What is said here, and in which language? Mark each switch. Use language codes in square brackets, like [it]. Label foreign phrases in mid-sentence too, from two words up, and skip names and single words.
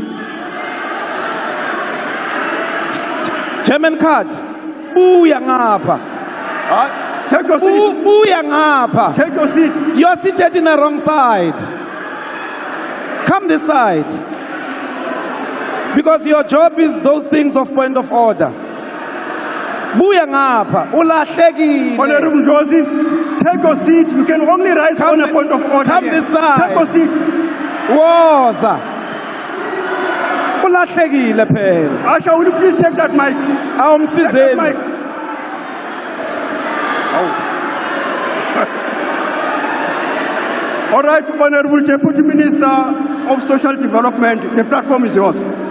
[en] Chairman card. [xh] Buya ngapha. [en] Take your seat. [xh] Buya ngapha. [en] Take your seat. You are seated in the wrong side. Come this side. Because your job is those things of point of order. [xh] Buya ngapha. Ulahlekile. [en] Honorable Joseph, take your seat. You can only rise on a point of order. Come this side. Take your seat. [xh] Woza. Ulahlekile phela. [en] Asha, will you please take that mic? [xh] Awumsizeni. [en] Mic. All right, Honorable Deputy Minister of Social Development, the platform is yours.